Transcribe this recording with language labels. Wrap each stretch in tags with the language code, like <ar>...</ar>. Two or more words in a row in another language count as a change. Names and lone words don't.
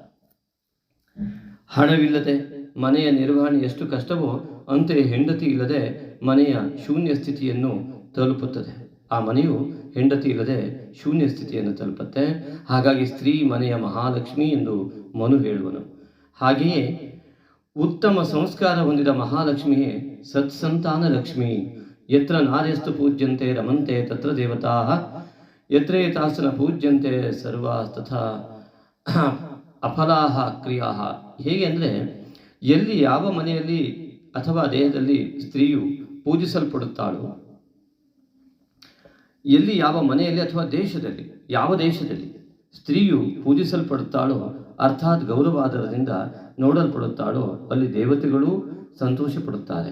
<kn>ಹಣವಿಲ್ಲದೆ ಮನೆಯ ನಿರ್ವಹಣೆ ಎಷ್ಟು ಕಷ್ಟವೋ ಅಂತೆಯೇ ಹೆಂಡತಿ ಇಲ್ಲದೆ ಮನೆಯ ಶೂನ್ಯ ಸ್ಥಿತಿಯನ್ನು ತಲುಪುತ್ತದೆ. ಆ ಮನೆಯು ಹೆಂಡತಿ ಇಲ್ಲದೆ ಶೂನ್ಯ ಸ್ಥಿತಿಯನ್ನು ತಲುಪುತ್ತೆ. ಹಾಗಾಗಿ ಸ್ತ್ರೀ ಮನೆಯ ಮಹಾಲಕ್ಷ್ಮಿ ಎಂದು ಮನು ಹೇಳುವನು. ಹಾಗೆಯೇ ಉತ್ತಮ ಸಂಸ್ಕಾರ ಹೊಂದಿದ ಮಹಾಲಕ್ಷ್ಮಿಯೇ ಸತ್ಸಂತಾನ ಲಕ್ಷ್ಮಿ.</kn> <sa>ಯತ್ರ ನಾರ್ಯಸ್ತು ಪೂಜ್ಯಂತೆ ರಮಂತೆ ತತ್ರ ದೇವತಾ ಯತ್ರೇತಾಸನ ಪೂಜ್ಯಂತೆ ಸರ್ವಾಸ್ತಥಾ ಅಫಲಾಹ ಕ್ರಿಯಾಹ.</sa> <kn>ಹೇಗೆ ಅಂದರೆ, ಎಲ್ಲಿ ಯಾವ ಮನೆಯಲ್ಲಿ ಅಥವಾ ದೇಹದಲ್ಲಿ ಸ್ತ್ರೀಯು ಪೂಜಿಸಲ್ಪಡುತ್ತಾಳೋ, ಎಲ್ಲಿ ಯಾವ ಮನೆಯಲ್ಲಿ ಅಥವಾ ದೇಶದಲ್ಲಿ ಯಾವ ದೇಶದಲ್ಲಿ ಸ್ತ್ರೀಯು ಪೂಜಿಸಲ್ಪಡುತ್ತಾಳೋ ಅರ್ಥಾತ್ ಗೌರವಾಧಾರದಿಂದ ನೋಡಲ್ಪಡುತ್ತಾಳೋ ಅಲ್ಲಿ ದೇವತೆಗಳು ಸಂತೋಷ ಪಡುತ್ತಾರೆ.</kn>